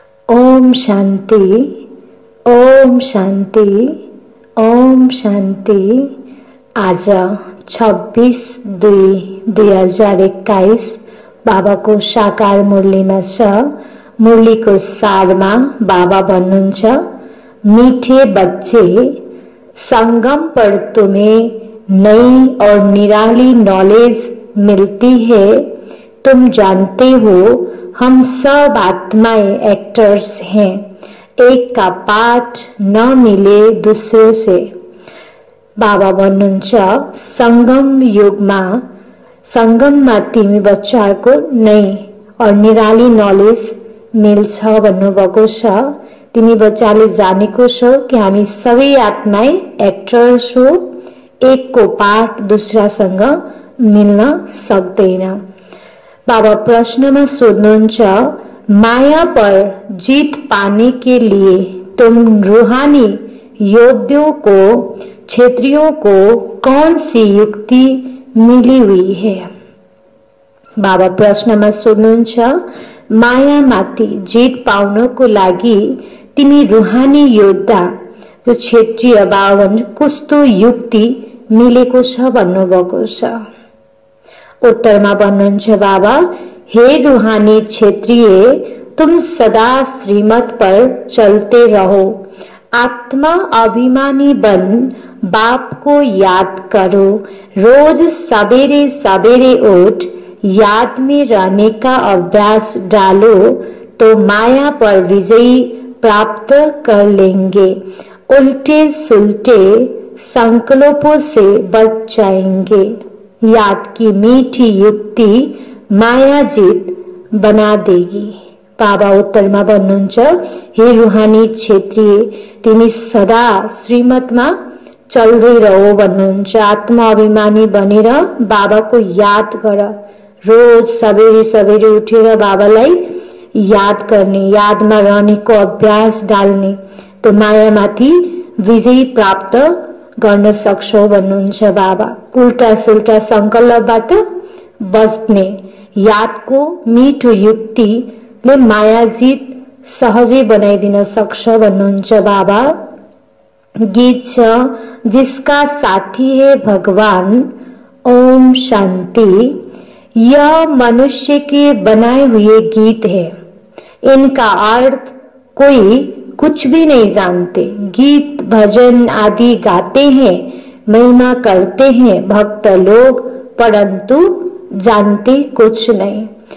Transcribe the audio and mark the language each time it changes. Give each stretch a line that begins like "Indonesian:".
Hindi: ओम शांति ओम शांति ओम शांति।
Nepali: आज 26/2/2021 बाबाको साकार मुरलीमा छ। मुरलीको सारमा बाबा भन्नुहुन्छ,
Hindi: मीठे बच्चे, संगम पर तुम्हें नई और निराली नॉलेज मिलती है। तुम जानते हो हम सब आत्माएं एक्टर्स हैं। एक का पाठ न मिले दूसरों से।
Nepali: बाबा भन्नुहुन्छ, संगम युगमा संगममा तिमी बच्चाहरूको
Hindi: नई और निराली नॉलेज
Nepali: मिल्छ भन्नुभएको छ। तिमी बच्चाले जानेको छौ कि हामी सबै आत्माएं एक्टर्स हो। एक को पाठ दूसरासँग मिल्न सक्दैन। बाबा प्रश्न में सोध्नुहुन्छ,
Hindi: माया पर जीत पाने के लिए तुम रूहानी योद्धाओं को, क्षेत्रियों को कौन सी युक्ति मिली हुई है?
Nepali: बाबा प्रश्न में सोध्नुहुन्छ, माया माथि जीत पाउनको लागि तिमी रूहानी योद्धा जो क्षेत्रीय बावन कस्तो युक्ति मिलेको छ भन्नुभएको छ। उत्तरमा भन्नुहुन्छ,
Hindi: बाबा हे रूहानी क्षेत्रीय, तुम सदा श्रीमत पर चलते रहो। आत्मा अभिमानी बन बाप को याद करो। रोज सवेरे सवेरे उठ याद में रहने का अभ्यास डालो तो माया पर विजयी प्राप्त कर लेंगे। उल्टे सुलटे संकल्पों से बच जाएंगे। याद की मीठी युक्ति माया जीत बना देगी।
Nepali: बाबा उत्तरमा भन्नुहुन्छ, हे रूहानी क्षेत्रीय, तिमी सदा श्रीमतमा चल्दै रहो भन्नुहुन्छ। आत्मा अभिमानी बनेर बाबाको याद गर। रोज सवेरे सवेरे उठेर बाबालाई याद गर्ने, यादमा रहनेको अभ्यास डाल्ने तो मायामाथि विजय प्राप्त गर्न सक्छौ भन्नुहुन्छ बाबा। उल्टा सुल्टा संकल्पबाट बस्ने यादको मीठो युक्तिले माया जीत सहजै बनाइदिन सक्छ भन्नुहुन्छ बाबा। गीत छ,
Hindi: जिसका साथी है भगवान, ओम शांति। यह मनुष्य के बनाए हुए गीत है। इनका अर्थ कोई कुछ भी नहीं जानते। गीत भजन आदि गाते हैं, महिमा करते हैं भक्त लोग, परंतु जानते कुछ नहीं।